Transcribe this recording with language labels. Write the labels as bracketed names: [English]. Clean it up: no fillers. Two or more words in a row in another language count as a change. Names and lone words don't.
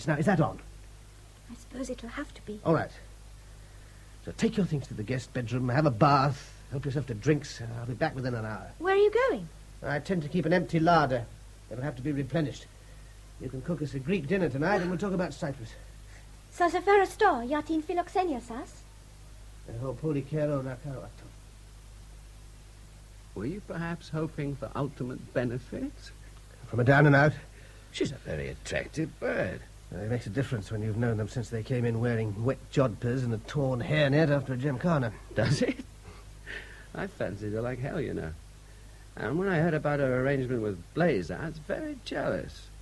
[English] Now, is that on? I suppose it'll have to be. All right. So take your things to the guest bedroom, have a bath, help yourself to drinks. I'll be back within an hour. Where are you going? I tend to keep an empty larder. It'll have to be replenished. You can cook us a Greek dinner tonight, and we'll talk about Cyprus. [Greek] Θα σε φέρω στο για την φιλοξενία σας. Εγώ πολύ καιρό να κάνω αυτό. [English] Were you perhaps hoping for ultimate benefit? From a down and out? She's a very attractive bird. It makes a difference when you've known them since they came in wearing wet jodhpurs and a torn hairnet after a gymkhana. Does it? I fancied her like hell, you know. And when I heard about her arrangement with Blazer, I was very jealous.